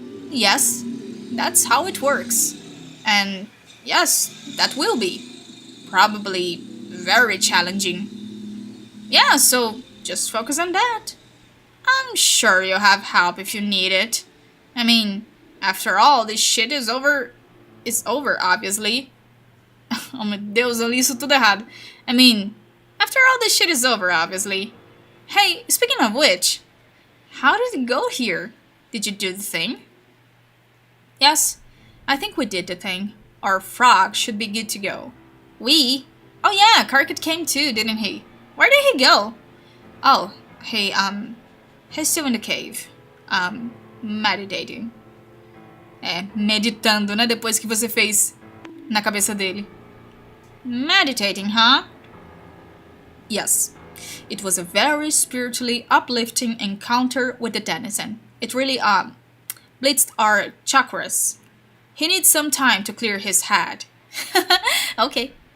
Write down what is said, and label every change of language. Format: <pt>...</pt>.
<en>Yes, that's how it works. And yes, that will be. Probably very challenging. Yeah, so just focus on that. I'm sure you'll have help if you need it. I mean, after all, this shit is over. It's over, obviously.</en> <pt>Oh meu Deus, eu li isso tudo errado.</pt> <en>I mean, after all this shit is over, obviously. Hey, speaking of which, how did it go here? Did you do the thing? Yes, I think we did the thing. Our frog should be good to go. We? Oh yeah, Karkit came too, didn't he? Where did he go? Oh, he's still in the cave. Meditating.</en> <pt>Meditando, né? Depois que você fez na cabeça dele.</pt> <en>Meditating, huh? Yes. It was a very spiritually uplifting encounter with the denizen. It really, blitzed our chakras. He needs some time to clear his head. Okay.</en>